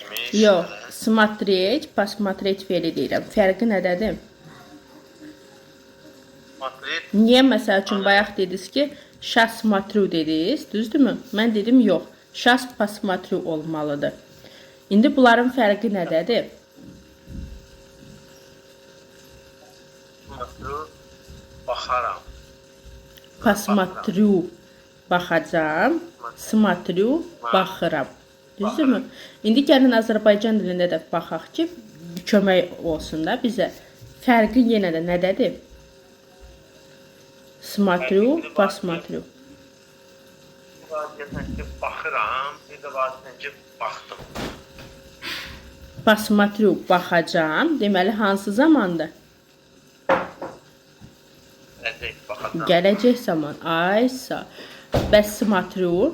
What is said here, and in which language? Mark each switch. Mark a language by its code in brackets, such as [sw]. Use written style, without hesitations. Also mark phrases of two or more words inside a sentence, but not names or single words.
[az] Yox, [ru] смотреть, посмотреть [az] fe'li deyirəm. Fərqi nədədir? [ru] Смотреть. [az] Niyə məsəl üçün bayaq dediniz ki, [ru] щас смотрю [az] dediniz, düzdürmü? Mən dedim yox, [ru] щас посмотрю [az] olmalıdır. İndi bunların fərqi nədədir? Смотрю, baxaram. Посмотрю, baxacam, смотрю, baxıram. Düzdürmü? İndi gəlin Azərbaycan dilində də baxaq ki, kömək olsun da bizə. Fərqi yenə də nədədir? [ru] Смотрю, посмотрю. [az] Bir var deyəsən ki, baxıram, bir də var deyəsən ki, baxdım. Посмотрю, baxacam. Deməli, hansı zamandır? Gələcək, baxacam. Gələcək zaman. Aysa. Bəs смотрю?